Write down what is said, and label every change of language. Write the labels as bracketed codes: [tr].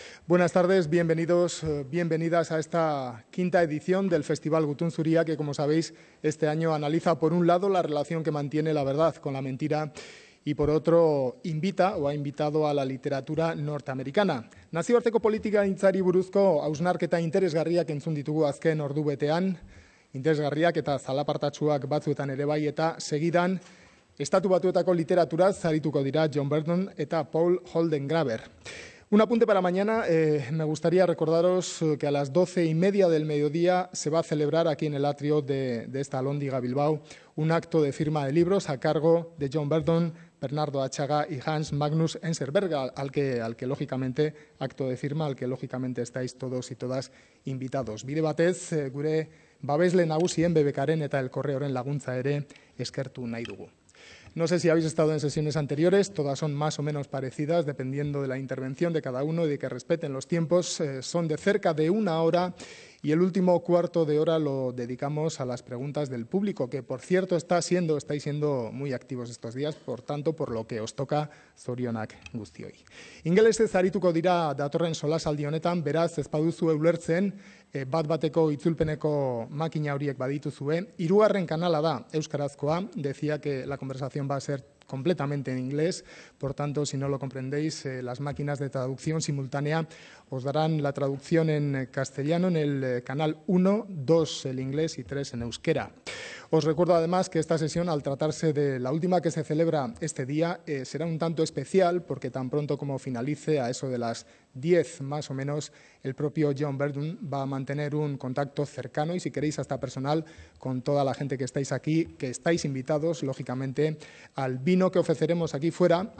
[es] Buenas tardes, bienvenidos, bienvenidas a esta 5ª edición del Festival Gutun Zuria, que como sabéis, este año analiza por un lado la relación que mantiene la verdad con la mentira y por otro invita o ha invitado a la literatura norteamericana. [eu] Nazioarteko politikagintzari buruzko hausnarketa interesgarriak entzun ditugu azken ordubetean, interesgarriak eta zalapartatsuak batzuetan ere bai, eta segidan Estatu Batuetako literaturaz arituko dira John Verdon eta Paul Holdengräber. [es] Un apunte para mañana, me gustaría recordaros que a las 12:30 del mediodía se va a celebrar aquí en el atrio de esta Alhóndiga Bilbao un acto de firma de libros a cargo de John Verdon, Bernardo Atxaga y Hans Magnus Enserberg, al que lógicamente, acto de firma, al que lógicamente estáis todos y todas invitados. [eu] Bide batez, gure babesle nagusien BBKaren eta El Correoren laguntza ere eskertu nahi dugu. [es] No sé si habéis estado en sesiones anteriores, todas son más o menos parecidas, dependiendo de la intervención de cada uno y de que respeten los tiempos. Son de cerca de 1 hora y el último cuarto de hora lo dedicamos a las preguntas del público, que por cierto estáis siendo muy activos estos días, por tanto, por lo que os toca [eu] zorionak guztioi. Ingelesez arituko dira datorren solasaldi honetan, beraz ez baduzu ulertzen, bat-bateko itzulpeneko makina horiek badituzue. 3. kanala da euskarazkoa, [es] decía que la conversación va a ser completamente en inglés, por tanto, si no lo comprendéis, las máquinas de traducción simultánea os darán la traducción en castellano en el canal 1, 2 el inglés y 3 en euskera. Os recuerdo además que esta sesión, al tratarse de la última que se celebra este día, será un tanto especial porque tan pronto como finalice, a eso de las 10 más o menos, el propio John Verdon va a mantener un contacto cercano y, si queréis, hasta personal con toda la gente que estáis aquí, que estáis invitados, lógicamente, al vino que ofreceremos aquí fuera.